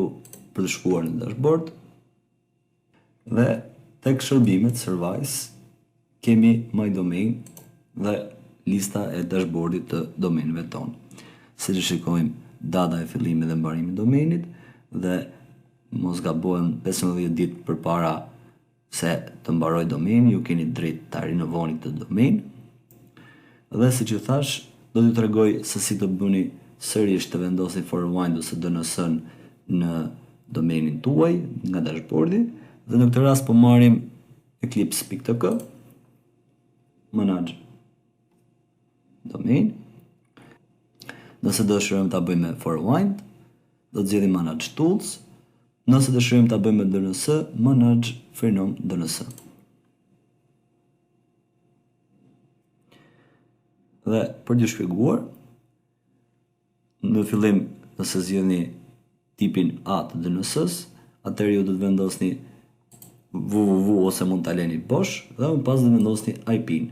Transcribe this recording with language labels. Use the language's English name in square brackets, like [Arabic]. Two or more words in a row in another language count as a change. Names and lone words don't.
[Albanian] për të shkuar në dashboard dhe tek shërbimet service kemi [English] my domain [Albanian] dhe lista e dashboardit të domenëve tonë. Si që shikojmë data e fillimit dhe mbarimit të domenit dhe mos gabohen 15 ditë përpara se të mbaroj domeni, ju keni drejt ta rinovoni këtë domen. Dhe siç ju thash, do t'ju tregoj se si të bëni sërish të vendosni forward ose DNS në domenin tuaj nga dashboardi dhe në këtë rast po marrim eclipse.tk [English] manage domain. [Albanian] Nëse dëshirojmë ta bëjmë me forward, do të zgjedhim [English] manage tools. [Albanian] Nëse dëshirojmë ta bëjmë me DNS, [English] manage freenom DNS. [Albanian] Dhe për t'ju shpjeguar, në fillim nëse zgjidhni tipin A të DNS-s, atëherë ju do të vendosni www ose mund ta lëni bosh dhe më pas do të vendosni IP-n.